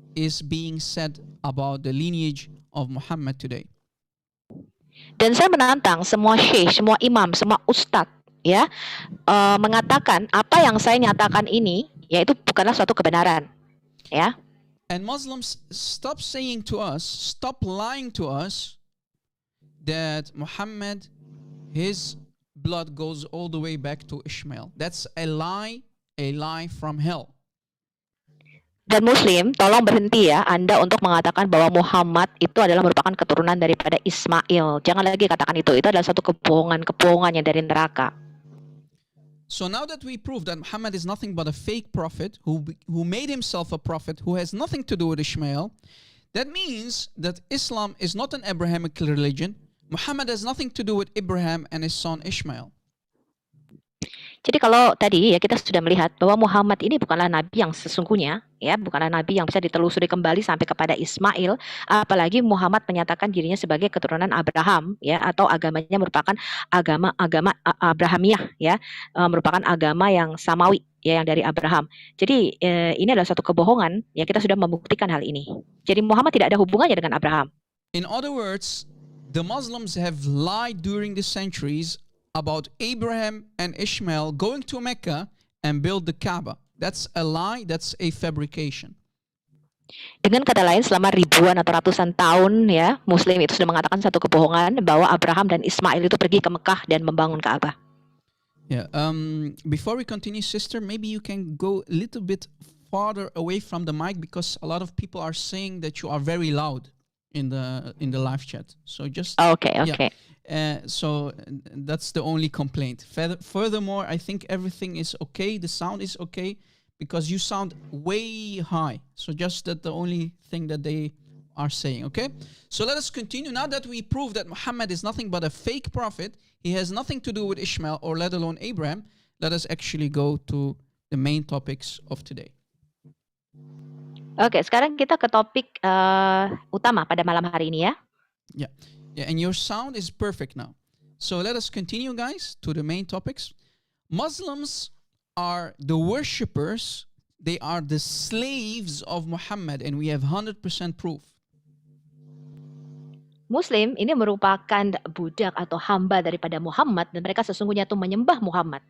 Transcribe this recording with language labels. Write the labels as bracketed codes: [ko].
[en] is being said about the lineage of Muhammad today. [id] Dan saya menantang semua syekh, semua imam, semua ustadz ya mengatakan apa yang saya nyatakan ini yaitu bukanlah suatu kebenaran ya. [en] And Muslims, stop saying to us, stop lying to us that Muhammad, his blood goes all the way back to Ishmael. That's a lie from hell. [id] Dan Muslim, tolong berhenti ya Anda untuk mengatakan bahwa Muhammad itu adalah merupakan keturunan daripada Ismail. Jangan lagi katakan itu adalah satu kebohongan yang dari neraka. [en] So now that we prove that Muhammad is nothing but a fake prophet who made himself a prophet who has nothing to do with Ishmael, that means that Islam is not an Abrahamic religion. Muhammad has nothing to do with Abraham and his son Ishmael. [id] Jadi kalau tadi ya kita sudah melihat bahwa Muhammad ini bukanlah nabi yang sesungguhnya, ya, bukanlah nabi yang bisa ditelusuri kembali sampai kepada Ismail, apalagi Muhammad menyatakan dirinya sebagai keturunan Abraham, ya, atau agamanya merupakan agama Abrahamiah, ya, merupakan agama yang samawi, ya, yang dari Abraham. Jadi ini adalah satu kebohongan, ya, kita sudah membuktikan hal ini. Jadi Muhammad tidak ada hubungannya dengan Abraham. [en] In other words, the Muslims have lied during the centuries about Abraham and Ishmael going to Mecca and build the Kaaba. That's a lie, that's a fabrication. [id] Dengan kata lain, selama ribuan atau ratusan tahun ya, Muslim itu sudah mengatakan satu kebohongan bahwa Abraham dan Ismail itu pergi ke Mekah dan membangun Ka'bah. [en] Yeah. Before we continue, sister, maybe you can go a little bit farther away from the mic because a lot of people are saying that you are very loud in the live chat. So just Okay. Yeah. So that's the only complaint. Furthermore, I think everything is okay. The sound is okay because you sound way high. So just that the only thing that they are saying, okay? So let us continue. Now that we prove that Muhammad is nothing but a fake prophet, he has nothing to do with Ishmael or let alone Abraham, let us actually go to the main topics of today. [id] Oke, sekarang kita ke topik utama pada malam hari ini ya. [en] Yeah, and your sound is perfect now. So let us continue, guys, to the main topics. Muslims are the worshippers. They are the slaves of Muhammad, and we have 100% proof. [id] Muslim ini merupakan budak atau hamba daripada Muhammad dan mereka sesungguhnya itu menyembah Muhammad.